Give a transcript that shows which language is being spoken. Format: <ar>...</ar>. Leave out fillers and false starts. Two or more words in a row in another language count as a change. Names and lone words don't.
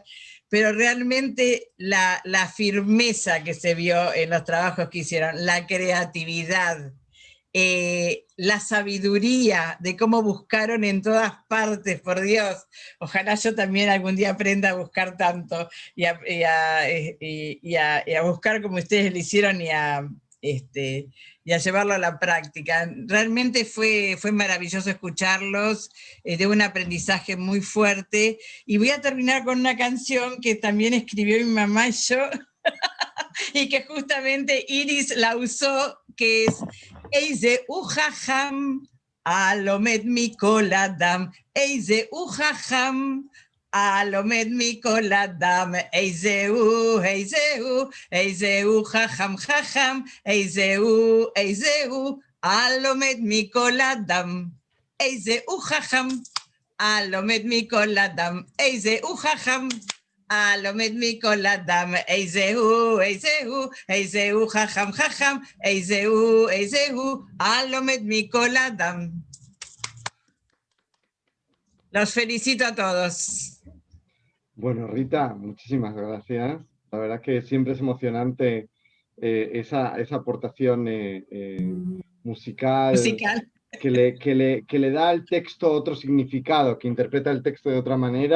<es>Pero realmente la firmeza que se vio en los trabajos que hicieron, la creatividad, la sabiduría de cómo buscaron en todas partes, por Dios, ojalá yo también algún día aprenda a buscar tanto y a buscar como ustedes lo hicieron y a llevarlo a la práctica. Realmente fue maravilloso escucharlos, de un aprendizaje muy fuerte. Y voy a terminar con una canción que también escribió mi mamá y yo, y que justamente Iris la usó, que es</es> <he>איזהו חכם הלומד מכל אדם, איזהו חכם הלומד מכל אדם, איזהו, איזהו, איזהו, חכם, חכם, איזהו, איזהו, הלומד מכל אדם, איזהו, חכם, הלומד מכל אדם, איזהו, חכם, הלומד מכל אדם, איזהו, איזהו, איזהו, חכם, חכם, איזהו, איזהו, הלומד מכל אדם.</he> <es>Los felicito a todos. Bueno, Rita, muchísimas gracias. La verdad que siempre es emocionante esa aportación musical que le da al texto otro significado, que interpreta el texto de otra manera.</es>